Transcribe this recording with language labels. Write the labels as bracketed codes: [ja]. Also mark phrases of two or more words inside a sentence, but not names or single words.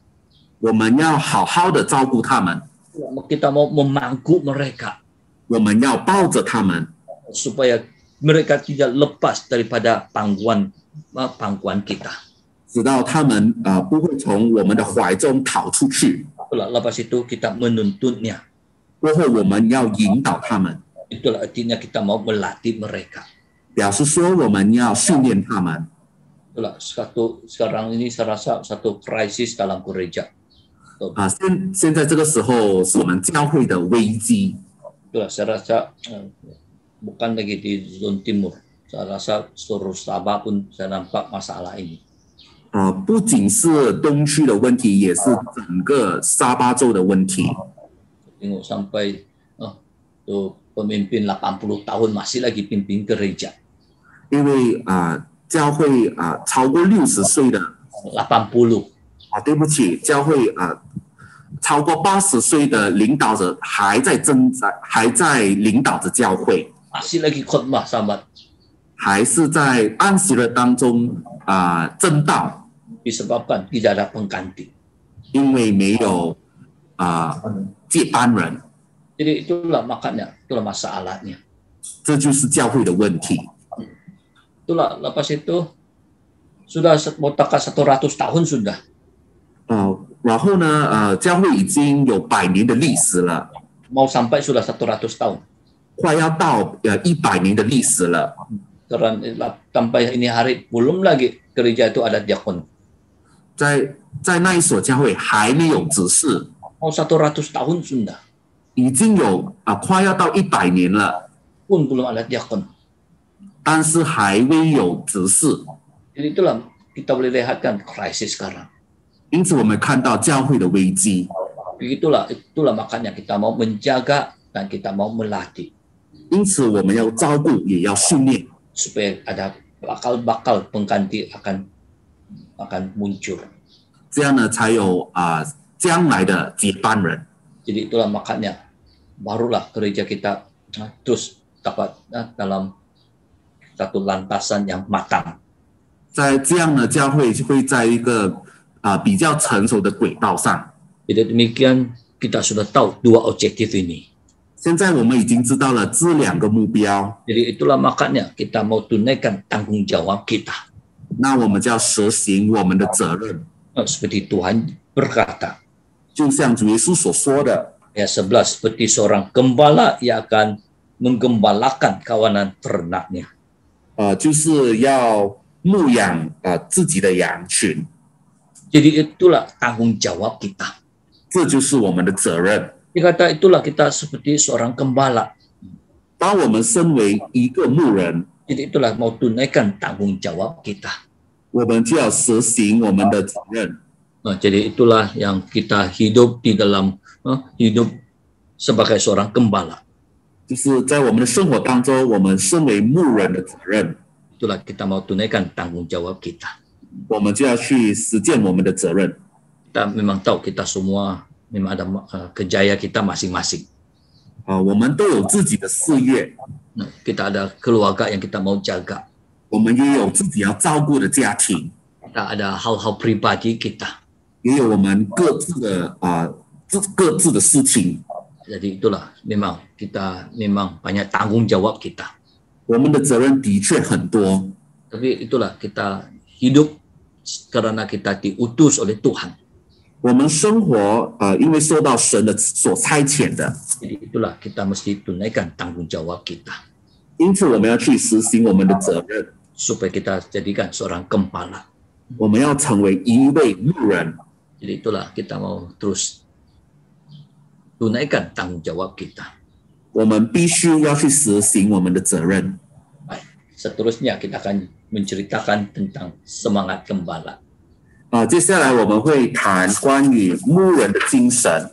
[zh] 我们要好好的照顾他们， [ms] Kita mau memangku mereka [zh] 我们要抱着他们， [ms] supaya mereka tidak lepas daripada pangkuan kita. [zh] 直到他们不会从我们的怀中逃出去。 [ms] Lepas itu kita menuntunnya. [zh] 过后我们要引导他们， [ms] Itulah artinya kita mau melatih mereka. [zh] 表示说我们要训练他们。 [ms] Itulah sekarang ini saya rasa satu krisis dalam gereja. [zh] 现在这个时候是我们教会的危机。 [ms] Itulah saya rasa bukan lagi di zon timur. Saya rasa seluruh Sabah pun saya nampak masalah ini. [zh] 不仅是东区的问题，也是整个沙巴州的问题。 [ms] Tengok sampai tuh pemimpin 80 tahun masih lagi pimpin gereja. [zh] 因为教会超过60岁的 80. 对不起，教会超过80岁的领导者还在领导着教会， [ms] Masih lagi khotbah sahabat. [zh] 还是在安息日当中正道， [ms] Disebabkan tidak ada pengganti. [zh] 因为没有接班人， [ms] Jadi itulah makanya, itulah masalahnya. [zh] 这就是教会的问题。 [ms] Itulah lepas itu sudah mau takat 100 tahun sudah. [zh] 然后呢教会已经有100年的历史了， [ms] Mau sampai sudah 100 tahun. [zh] 快要到100年的历史了。 [ms] Karena sampai ini hari belum lagi gereja itu ada diakon. [zh] 在那一所教会还没有执事， [ms] Mau 100 tahun sudah. [zh] 已经有快要到100年了， [ms] Pun belum ada diakon. [zh] 但是还未有执事。 [ms] Jadi itulah kita boleh lihatkan krisis sekarang. [zh] 因此我们看到教会的危机。 [ms] Itulah makanya kita mau menjaga dan kita mau melatih. [zh] 因此我们要照顾，也要训练， [ms] Supaya ada bakal pengganti akan muncul. [zh] 这样呢才有将来的接班人。 [ms] Jadi itulah makanya barulah gereja kita terus dapat dalam satu lantasan yang matang. [zh] 在这样呢，教会就会在一个比较成熟的轨道上。 [ms] Jadi demikian kita sudah tahu dua objektif ini. [zh] 现在我们已经知道了这2个目标， [ms] Jadi itulah makanya kita mau tunaikan tanggung jawab kita. [zh] 那我们就要实行我们的责任， [ms] Seperti Tuhan berkata, [zh] 就像主耶稣所说的， [ms] ayat 11, seperti seorang gembala yang akan menggembalakan kawanan ternaknya. [zh] 就是要牧养自己的羊群， [ms] Jadi itulah tanggung jawab kita. [zh] 这就是我们的责任。 [ms] Dia kata itulah kita seperti seorang gembala. [zh] 当我们身为一个牧人， [ms] Jadi itulah mau tunaikan tanggung jawab kita. [zh] 我们就要实行我们的责任。 [ms] Jadi itulah yang kita hidup di dalam hidup sebagai seorang gembala. [zh] 就是在我们的生活当中，我们身为牧人的责任， [ms] Itulah kita mau tunaikan tanggung jawab kita. [zh] 我们就要去实践我们的责任。 [ms] Kita memang tahu kita semua memang ada kerjaya kita masing-masing. [zh] 我们都有自己的事业， [ms] Kita ada keluarga yang kita mau jaga. [zh] 我们也有自己要照顾的家庭， [ms] Kita ada hal-hal pribadi kita. [zh] 也有我们各自的事情。 [ms] Jadi itulah memang kita memang banyak tanggung jawab kita. [zh] 我们的责任的确很多， [ms] Tapi itulah kita hidup karena kita diutus oleh Tuhan. [zh] 我们生活因为受到神的所差遣的， [ms] Jadi itulah kita mesti tunaikan tanggung jawab kita [zh] 因此我们要去实行我们的责任， [ms] supaya kita jadikan seorang gembala. [zh] 我们要成为一位牧人。 [ms] Jadi itulah kita mau terus tunaikan tanggung jawab kita. [zh] 我们必须要去实行我们的责任。 [ms] Baik, seterusnya kita akan menceritakan tentang semangat gembala. [zh] 接下来我们会谈关于牧人的精神。